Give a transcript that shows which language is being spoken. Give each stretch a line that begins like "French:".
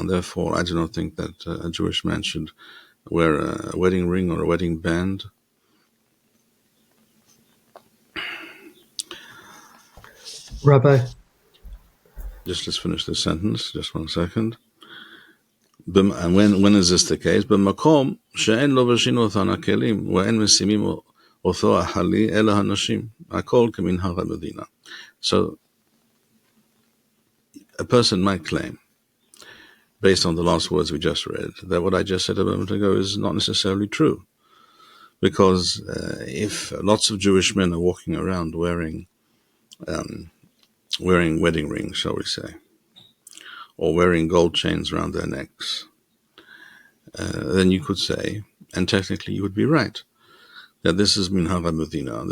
English: And therefore, I do not think that a Jewish man should wear a wedding ring or a wedding band. Rabbi, let's finish this sentence. Just 1 second. And when is this the case?
Hebrew: במקום שאין לובשים אותן הכלים ואין משימים אותו החלי אלא הנשים, הכל כמנהג המדינה.
English: So a person might claim, based on the last words we just read, that what I just said a moment ago is not necessarily true. Because if lots of Jewish men are walking around wearing wedding rings, shall we say, or wearing gold chains around their necks, then you could say, and technically you would be right, that this is minhag medina.